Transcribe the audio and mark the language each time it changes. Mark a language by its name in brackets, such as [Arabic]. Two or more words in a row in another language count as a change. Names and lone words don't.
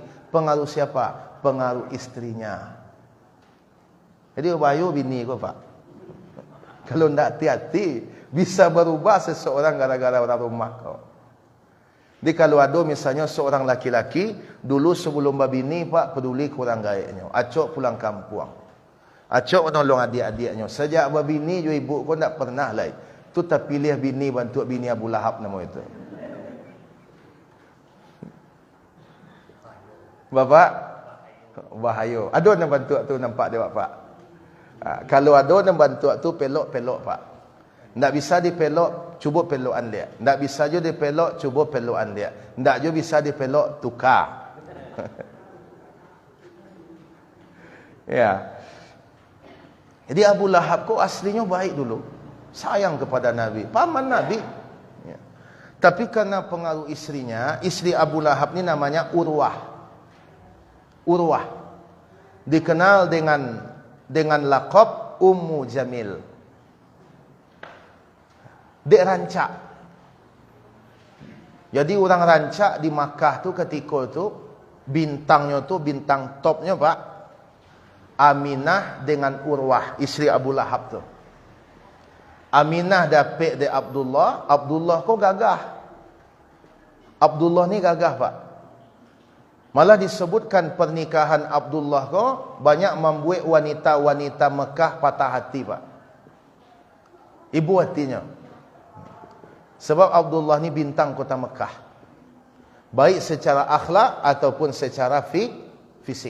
[Indonesian] Pengaruh siapa? Pengaruh istrinya. Jadi bayu bini kau, Pak. Kalau tidak hati-hati, bisa berubah seseorang gara-gara orang rumah kau. Jadi kalau ada misalnya seorang laki-laki, dulu sebelum berbini, Pak, peduli kurang gaiknya. [Minangkabau] Acok pulang kampung. Acok menolong adik-adiknya. [Indonesian] Sejak berbini, ibu kau tidak pernah lagi. Tu tak pilih bini bantu bini Abu Lahab nama itu. Bapak, bahaya. [Minangkabau] Ada nak bantu tu nampak dia, Pak. Kalau ada nak bantu tu pelok-pelok, Pak. Tak bisa dipelok, cuba pelokan dia. Tak bisa je dipelok, cuba pelokan dia. Tak je bisa dipelok, tukar. Ya. [Indonesian] Jadi Abu Lahab kau aslinya baik dulu. Sayang kepada Nabi. Paman Nabi. Ya. Tapi karena pengaruh istrinya, istri Abu Lahab ni namanya Urwah. Urwah. Dikenal dengan laqab Ummu Jamil. [Minangkabau] Dek rancak. Jadi orang rancak di Makkah tu ketika tu bintangnya tu bintang topnya, Pak, Aminah dengan Urwah, isteri Abu Lahab tu. [Indonesian] Aminah dapat de Abdullah, Abdullah kau gagah. Abdullah ni gagah, Pak. Malah disebutkan pernikahan Abdullah kau banyak membuat wanita-wanita Mekah patah hati, Pak. Ibu hatinya. Sebab Abdullah ni bintang kota Mekah. Baik secara akhlak ataupun secara fisik.